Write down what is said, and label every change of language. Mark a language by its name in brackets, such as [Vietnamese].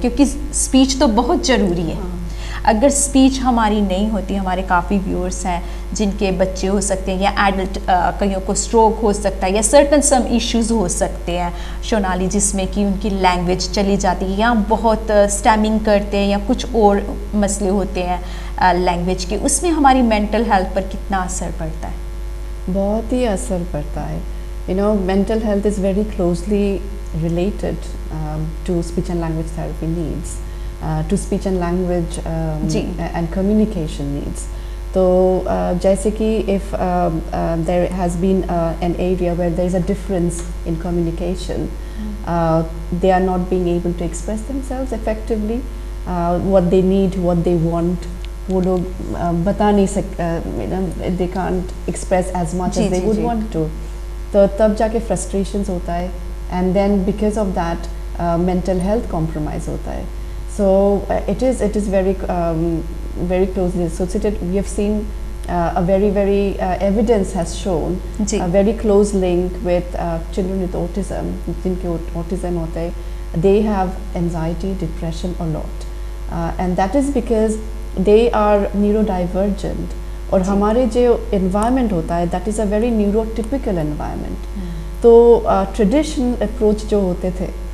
[Hindi] क्योंकि स्पीच तो बहुत ज़रूरी है। अगर स्पीच हमारी नहीं होती, हमारे काफ़ी व्यूअर्स हैं जिनके बच्चे हो सकते हैं या एडल्ट, कईयों को स्ट्रोक हो सकता है या सर्टन सम इश्यूज़ हो सकते हैं सोनाली, जिसमें कि उनकी लैंग्वेज चली जाती है या बहुत स्टैमिंग करते हैं या कुछ और मसले होते हैं लैंग्वेज के, उसमें हमारी मेंटल हेल्थ पर कितना असर पड़ता है? बहुत ही असर पड़ता है। [English] Mental health is very closely related to speech and language therapy needs, to speech and language and communication needs. So जैसे कि if there has been an area where there is a difference in communication, they are not being able to express themselves effectively, what they need, what they want, [Hindi] वो लोग बता नहीं सकते, [English] they can't express as much as they would want to. [Hindi] तो तब जाके [English] frustrations होता है, and then because of that mental health compromise होता है. So it is very closely associated. We have seen a very evidence has shown a very close link with children with autism. [Hindi] जिनके autism होता है, [English] they have anxiety, depression a lot, and that is because they are neurodivergent. [Hindi] और हमारे जो environment होता है, [English] that is a very neurotypical environment. [Hindi] तो traditional approach जो होते थे